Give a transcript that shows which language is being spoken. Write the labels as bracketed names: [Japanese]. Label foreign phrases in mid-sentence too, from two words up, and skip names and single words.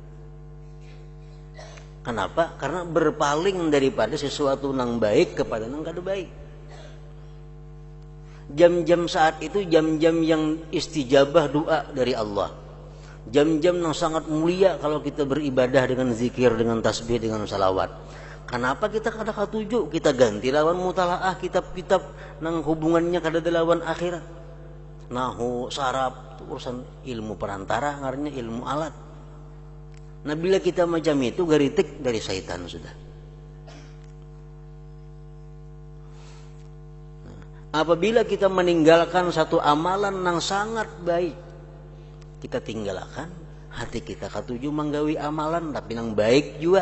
[Indonesian] Kenapa? [Banjar] Karena berpaling daripada sesuatu yang baik kepada yang kada baik. [Indonesian] Jam-jam saat itu jam-jam yang istijabah doa dari Allah. Jam-jam yang sangat mulia kalau kita beribadah dengan zikir, dengan tasbih, dengan salawat. [Banjar] Kenapa kita kada katuju? Kita ganti lawan mutalaah kitab-kitab nang hubungannya kada lawan akhirat. Nahu, saraf, urusan ilmu perantara, ngarannya ilmu alat. Nah, bila kita macam itu geritik dari syaitan sudah. Nah, apabila kita meninggalkan satu amalan yang sangat baik, kita tinggalkan, hati kita katuju menggawi amalan tapi yang baik juga.